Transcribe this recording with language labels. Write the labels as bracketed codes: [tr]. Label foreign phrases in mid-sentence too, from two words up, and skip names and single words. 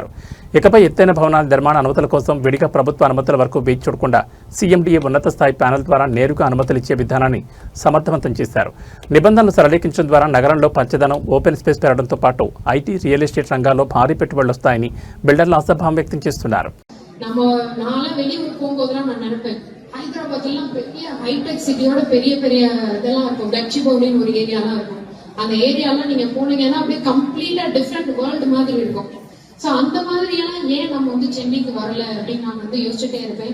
[te] ఇకపై ఎత్తైన భవనాల నిర్మాణ అనుమతుల కోసం విడిగా ప్రభుత్వ అనుమతుల వరకు వేచి చూడకుండా CMDA ఉన్నత స్థాయి ప్యానెల్ ద్వారా నేరుగా అనుమతులు ఇచ్చే విధానాన్ని సమర్థవంతం చేశారు. నిబంధనలు సరళీకరించడం ద్వారా నగరంలో పచ్చదనం, [en] open space [te] పెరగడంతో పాటు IT, [en] real estate [te] రంగాల్లో భారీ పెట్టుబడులు వస్తాయని బిల్డర్లు ఆశాభావం వ్యక్తం చేస్తున్నారు. [ta] நம்ம நாளா வெளியூர் போகும்போதெல்லாம் நான் நினைப்பேன், ஹைதராபாத்லாம் பெரிய ஹைடெக் சிட்டியோட பெரிய பெரிய இதெல்லாம் இருக்கும். கச்சிபவுலின்னு ஒரு ஏரியாலாம் இருக்கும். அந்த ஏரியாலாம் நீங்க போனீங்கன்னா அப்படியே [en] completely different world [ta] மாதிரி இருக்கும். ஸோ அந்த மாதிரியெல்லாம் ஏன் நம்ம வந்து சென்னைக்கு வரல அப்படின்னு நான் வந்து யோசிச்சுட்டே இருப்பேன்.